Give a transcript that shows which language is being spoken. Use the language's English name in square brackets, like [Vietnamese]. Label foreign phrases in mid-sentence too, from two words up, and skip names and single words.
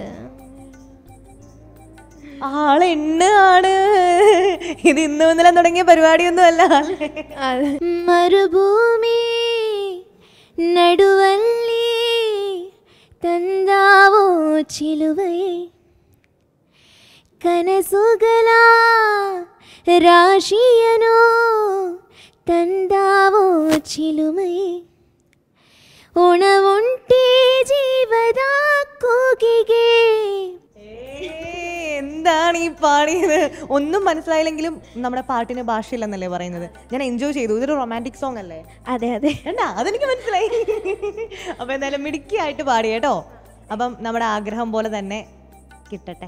[Malayalam] ആളെണ്ണാണ്. ഇത് ഇന്ന് ഇന്നലെ തുടങ്ങിയ പരിപാടിയൊന്നും അല്ല. [Kannada] ಮರುಭೂಮಿ ನಡುವಲ್ಲಿ ತಂತಾವೋ ಚಿಲುವಯೆ ಕನಸುಗಳ ರಾಶಿಯನೋ ತಂದಾವೋ ಚಿಲುಮೆ ಉಣವುಂಟೆ ಜೀವದ ಕೂಗಿಗೆ. [Malayalam] എന്താണ് ഈ പാടിയത്? ഒന്നും മനസ്സിലായില്ലെങ്കിലും നമ്മുടെ പാട്ടിന് ഭാഷയില്ലെന്നല്ലേ പറയുന്നത്. ഞാൻ എൻജോയ് ചെയ്തു. ഇതൊരു [English] romantic song [Malayalam] അല്ലേ? അതെ അതെ, എന്താ അതെനിക്ക് മനസ്സിലായി. അപ്പൊ എന്തായാലും മിടുക്കിയായിട്ട് പാടി കേട്ടോ. അപ്പം നമ്മുടെ ആഗ്രഹം പോലെ തന്നെ കിട്ടട്ടെ.